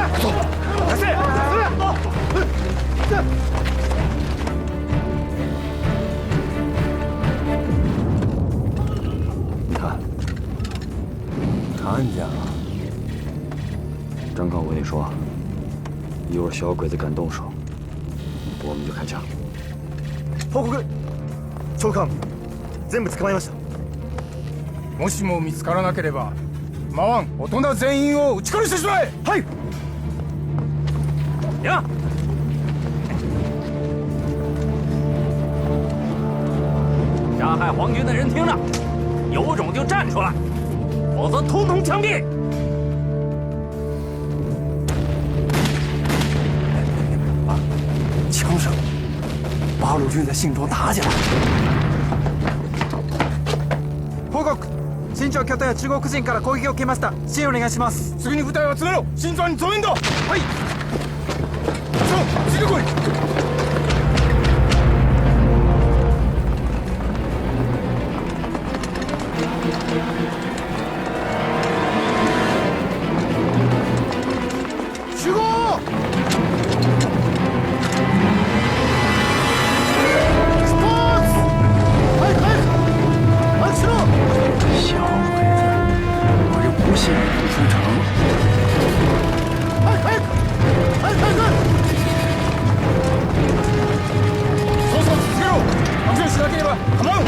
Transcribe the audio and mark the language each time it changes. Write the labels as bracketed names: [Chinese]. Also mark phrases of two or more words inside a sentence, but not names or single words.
[Chinese] 你看，看见了。张康，我跟你说，一会儿小鬼子敢动手，我们就开枪。 [Japanese] 報告、長官、全部捕まえました。もしも見つからなければ、マワン、大人全員を撃ち殺してしまえ。はい。 [Chinese] 呀！杀害皇军的人听着，有种就站出来，否则通通枪毙！枪声，八路军在信庄打起来了。 [Japanese] 報告、新庄拠点は中国人から攻撃を受けました。支援お願いします。次に部隊を集めろ。新庄に増援だ。はい。そう、ついてこい。集合。 [Chinese] 小鬼子，我就不信你不出城。 [Japanese] そうそう、続けろ。悪用しなければ構わん。